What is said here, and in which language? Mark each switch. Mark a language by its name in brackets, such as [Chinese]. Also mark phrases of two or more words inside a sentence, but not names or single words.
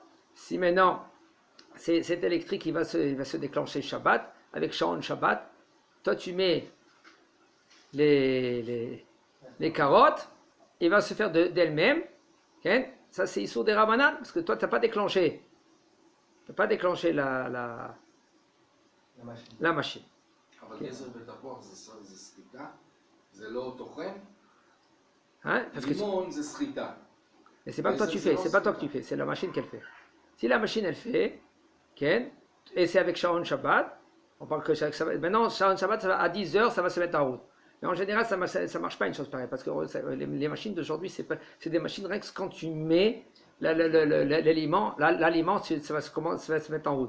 [French] Si maintenant, cet électrique il va se déclencher Shabbat, avec [Hebrew] שעון שבת, [French] toi tu mets les carottes, il va se faire d'elle-même. Okay? Ça c'est Issour des Rabbanan, parce que toi tu n'as pas déclenché. Tu n'as pas déclenché la machine. [Hebrew] אבל גזר בתפוח זה סחיטה? זה לא טוחן? לימון זה סחיטה. [French] Et c'est pas que toi tu fais, c'est pas toi que tu fais, c'est la machine qu'elle fait. Si la machine elle fait, okay, et c'est avec [Hebrew] שעון שבת, [French] on parle que ça, maintenant [Hebrew] שעון שבת [French] à 10h ça va se mettre en route. Mais en général ça marche pas une chose pareille, parce que les machines d'aujourd'hui c'est des machines rien que quand tu mets l'aliment, ça va se mettre en route.